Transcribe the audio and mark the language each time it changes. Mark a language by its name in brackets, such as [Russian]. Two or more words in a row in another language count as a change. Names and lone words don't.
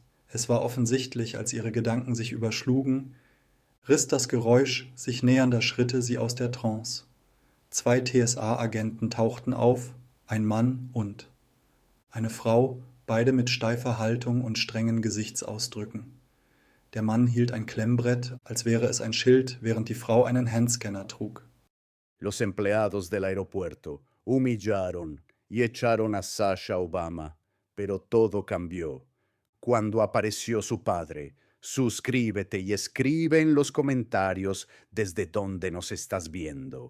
[German] Es war offensichtlich, als ihre Gedanken sich überschlugen, riss das Geräusch sich nähernder Schritte sie aus der Trance. 2 TSA-Agenten tauchten auf, ein Mann und eine Frau, beide mit steifer Haltung und strengen Gesichtsausdrücken. Der Mann hielt ein Klemmbrett, als wäre es ein Schild, während die Frau einen Handscanner trug. [Spanish] Los empleados del aeropuerto humillaron y echaron a Sasha Obama, pero todo cambió cuando apareció su padre. Suscríbete y escribe en los comentarios desde donde nos estás viendo.